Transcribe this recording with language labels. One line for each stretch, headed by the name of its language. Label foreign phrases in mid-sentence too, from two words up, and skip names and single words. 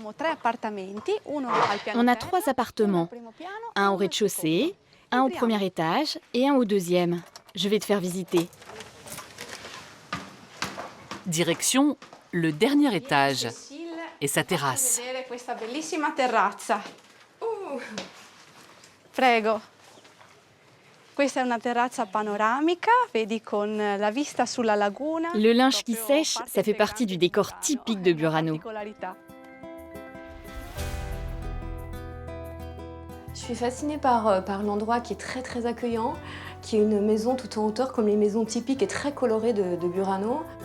French: On a 3 appartements, un au rez-de-chaussée, un au premier étage et un au deuxième. Je vais te faire visiter. Direction le dernier étage et sa terrasse.
Italian: Prego. Questa è una terrazza panoramica, vedi con la vista sulla laguna.
French: Le linge qui sèche, ça fait partie du décor typique de Burano. Je suis fascinée par l'endroit qui est très très accueillant, qui est une maison tout en hauteur comme les maisons typiques et très colorées de Burano.